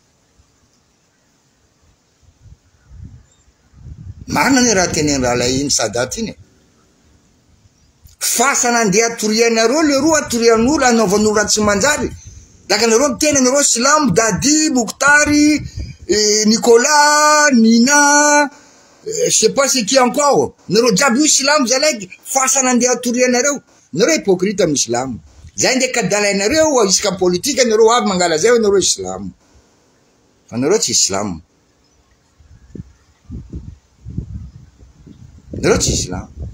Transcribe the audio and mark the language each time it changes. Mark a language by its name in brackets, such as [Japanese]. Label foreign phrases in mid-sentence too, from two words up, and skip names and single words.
[Malagasy] Marina ny raha teneny raha lay iny Sadaty iny. Fasana andeha atorianareo le roa atorian'olo anaovan'olo raha tsy manjary. Daka nareo miteny nareo Silamo, Dadi, Mokotary, [French] Nicolas, Nina, je sais pas c'est qui encore. [Malagasy] Nareo jiaby io Silamo zalay fasana andeha atorianareo. Nareo hypocrite amin'ny Silamo. Zay ndeha kadalainareo isaka politika nareo avy mangala zay nareo Silamo. Fa nareo tsy Silamo. Nareo tsy Silamo.